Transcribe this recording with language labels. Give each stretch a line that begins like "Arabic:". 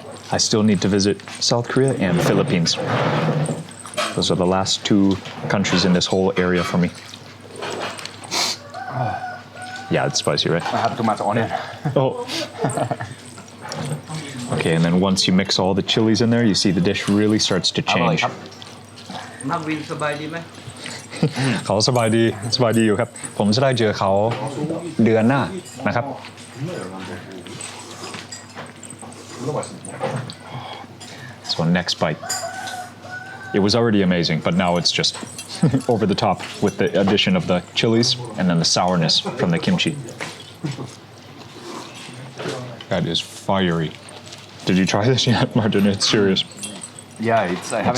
English: I still need to visit South Korea and Philippines. Those are the last two countries in this whole area for me. Yeah, it's spicy, right? I have too much onion. Oh. Okay, and then once you mix all the chilies in there, you see the dish really starts to change.
Thai: นักวินสบายดีไหม เขาสบายดีอยู่ครับ ผมจะได้เจอเขาเดือนหน้านะครับ
English: So next bite. It was already amazing, but now it's just over the top with the addition of the chilies and then the sourness from the kimchi. That is fiery. Did you try this yet, Martin? It's serious. Yeah, I haven't It's tried